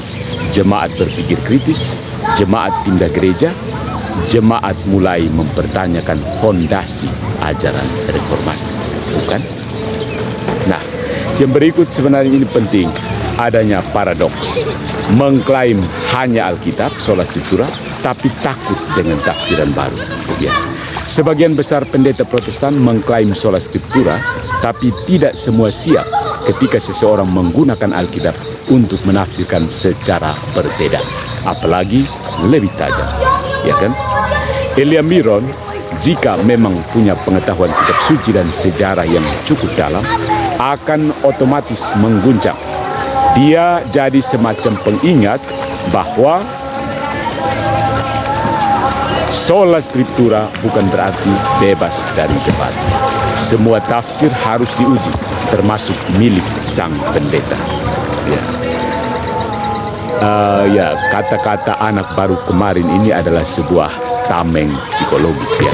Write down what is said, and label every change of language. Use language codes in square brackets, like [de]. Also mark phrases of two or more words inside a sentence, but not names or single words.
[id] Jemaat berpikir kritis, jemaat pindah gereja, jemaat mulai mempertanyakan fondasi ajaran reformasi, bukan? Nah, yang berikut sebenarnya ini penting, adanya paradoks. Mengklaim hanya Alkitab, [la] sola scriptura, [id] tapi takut dengan tafsiran baru. Ya. Sebagian besar pendeta Protestan mengklaim [la] sola scriptura, [id] tapi tidak semua siap ketika seseorang menggunakan Alkitab untuk menafsirkan secara berbeda, apalagi lebih tajam. Ya kan? Elia Miron, jika memang punya pengetahuan kitab suci dan sejarah yang cukup dalam, akan otomatis mengguncang. Dia jadi semacam pengingat bahwa [la] sola scriptura [id] bukan berarti bebas dari debat. Semua tafsir harus diuji, termasuk milik sang pendeta. Ya, kata-kata anak baru kemarin ini adalah sebuah tameng psikologis, ya.